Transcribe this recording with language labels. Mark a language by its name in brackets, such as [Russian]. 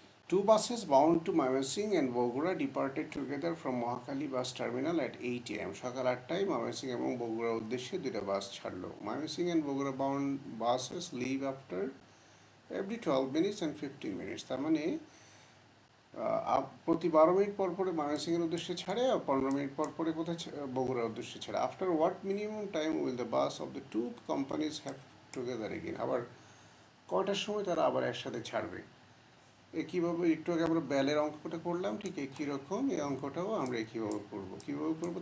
[English] 2 buses bound to Mymensingh and Bogura departed together from Mohakali bus terminal at 8 am. [Bangla] সকাল 8টায় ময়মনসিংহ এবং বগুড়ার উদ্দেশ্যে 2টা বাস ছাড়লো। [English] Mymensingh and Bogura bound buses leave after every 12 minutes and 15 minutes. [Bangla] তার মানে প্রতি 12 মিনিট পর পরে ময়মনসিংহের উদ্দেশ্যে ছাড়ে, আর 15 মিনিট পর পরে কোথায় বগুড়ার উদ্দেশ্যে ছাড়ে। [English] After what minimum time will the bus of the 2 companies have together again. [Bangla] আবার কয়টার সময় তারা আবার একসাথে ছাড়বে? কীভাবে একটু আগে আমরা ব্যালের অঙ্কটা করলাম, ঠিক একই রকম এই অঙ্কটাও আমরা কীভাবে করবো।